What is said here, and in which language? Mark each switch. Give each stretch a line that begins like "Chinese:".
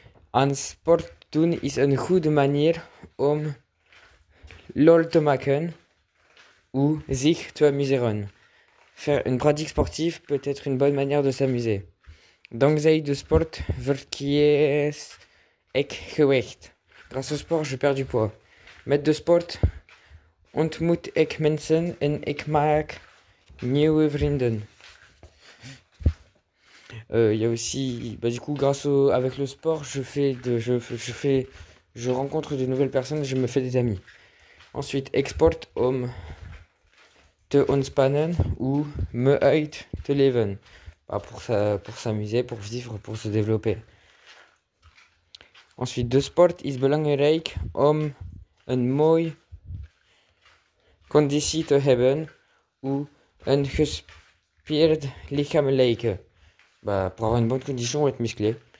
Dutch: Aan sport doen is een goede manier om lol te maken
French: ou
Dutch: zich te amuseren.
French: Faire une pratique sportive peut être une bonne manière de s'amuser.
Dutch: Dankzij de sport verkies ik gewicht.
French: Grâce au sport, je perds du poids.
Dutch: Met de sport ontmoet ik mensen en ik maak nieuwe vrienden.
French: Il y a aussi, du coup, avec le sport, je rencontre de nouvelles personnes et je me fais des amis. Ensuite,
Dutch: ik sport om te ontspannen
French: ou
Dutch: me uit te leven.
French: Pour s'amuser, pour vivre, pour se développer. Ensuite,
Dutch: de sport is belangrijk om een mooi conditie te hebben
French: ou
Dutch: een gespierd lichamelijke.
French: Pour avoir une bonne condition ou être musclé.